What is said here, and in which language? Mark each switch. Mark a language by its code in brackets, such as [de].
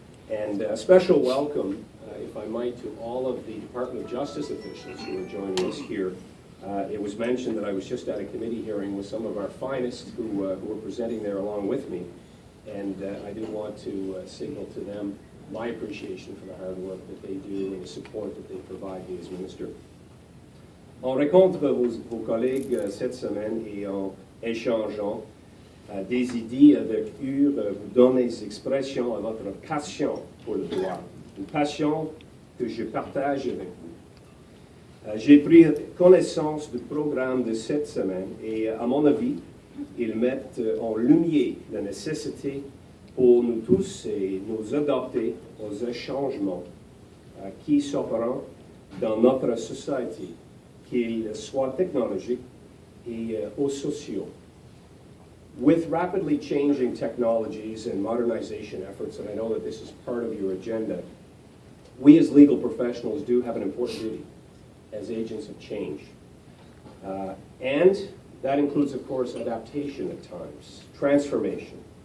[en] And a special welcome, if I might, to all of the Department of Justice officials who are joining us here. It was mentioned that I was just at a committee hearing with some of our finest who were presenting there along with me. And I do want to signal to them my appreciation for the hard work that they do and the support that they provide me as minister. [fr] On rencontre vos collègues cette semaine et en échangeant des idées avec eux, vous donnez expression à votre passion pour le droit, une passion que je partage avec vous. J'ai pris connaissance du programme de cette semaine et, à mon avis, ils mettent en lumière la nécessité pour nous tous et nous adapter aux changements qui s'opèrent dans notre société, qu'ils soient technologiques et ou sociaux. [en] With rapidly changing technologies and modernization efforts, and I know that this is part of your agenda, we as legal professionals do have an important duty as agents of change. And that includes, of course, adaptation at times, transformation.